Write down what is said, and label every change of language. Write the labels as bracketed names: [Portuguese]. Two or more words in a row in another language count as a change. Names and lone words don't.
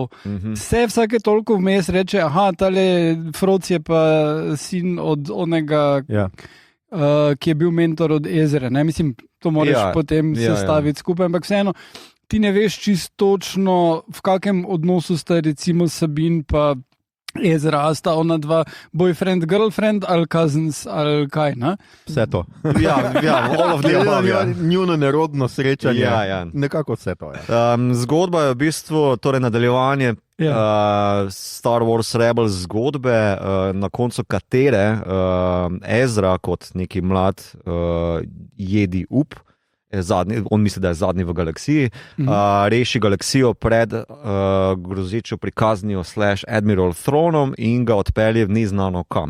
[Slovenian] Vsake toliko vmes reče, tale Froc je pa sin od onega, ki je bil mentor od Ezre. Ne? Mislim, to moraš potem sestaviti skupaj, ampak vseeno, ti ne veš čisto točno, v kakem odnosu sta recimo Sabine pa Ezra, sta ona dva [English] boyfriend, girlfriend [Slovenian] ali cousins ali kaj, ne? Vse to. [English] All of the above. [Slovenian] Njuno nerodno srečanje. Nekako vse to. Zgodba je v bistvu torej nadaljevanje Star Wars Rebels zgodbe, na koncu katere Ezra kot neki mlad jedi on misli, da je zadnji v galaksiji, reši galaksijo pred grozečo prikaznijo /Admiral Thronom in ga odpelje v neznano kam.